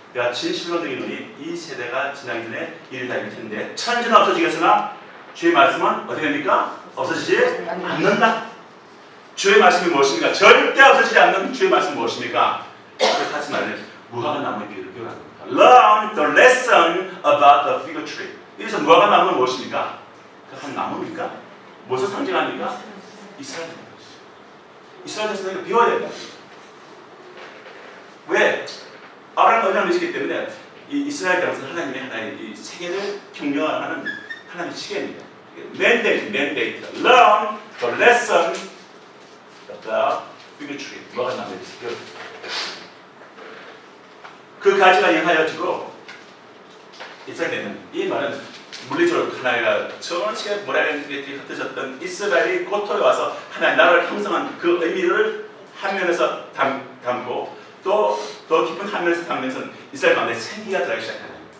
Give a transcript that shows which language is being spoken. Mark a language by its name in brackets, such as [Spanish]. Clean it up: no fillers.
[Korean] 내가 진실로 너희는 이 세대가 지나기 전에 일이 다 이룰 텐데 천지는 없어지겠으나 주의 말씀은 어떻게 됩니까? 없어지지 않는다. 주의 말씀이 무엇입니까? 절대 없어지지 않는 주의 말씀이 무엇입니까? 그래서 다시 말하면 무화과 나무의 비유를 배우라. [English] Learn the lesson about the fig tree. [Korean] 여기서 무화과 나무는 무엇입니까? 한 나무입니까? 무엇을 상징합니까? 이스라엘. 이스라엘 백성에게 비워야 된다. 왜? 아브라함 언약을 믿기 때문에 이 이스라엘 백성은 하나님의 이 세계를 경영하는 하나님의 시계입니다. [English] mandate. Learn the lesson of the fig tree. [Korean] 무화과 나무의 비유. 그 가지가 영하여지고 이스라엘에는 이 말은 물리적으로 하나님과 전체 모래알들이 흩어졌던 이스라엘이 고토에 와서 하나님 나라를 형성한 그 의미를 한 면에서 담고 또 더 깊은 한 면에서 담으면서 이스라엘 가운데 생기가 들어가기 시작합니다.